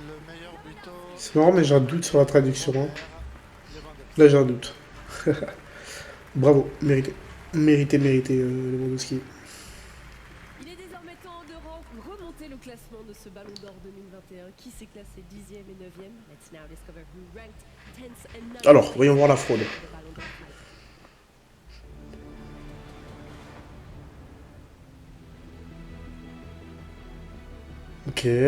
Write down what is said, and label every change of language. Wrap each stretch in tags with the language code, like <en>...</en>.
<fr>le meilleur buteur, C'est marrant, mais j'ai un doute sur la traduction. Hein. Lewandowski. Là, j'ai un doute. Bravo, mérité. Mérité, Lewandowski. Il est désormais temps de remonter le classement de ce Ballon d'Or 2021. Qui s'est classé 10e et 9e?</fr> <en>Let's now discover who ranked 10th and 9th.</en> <fr>Alors, voyons voir la fraude.</fr> <en>The Ballon d'Or tonight. Ok.</en>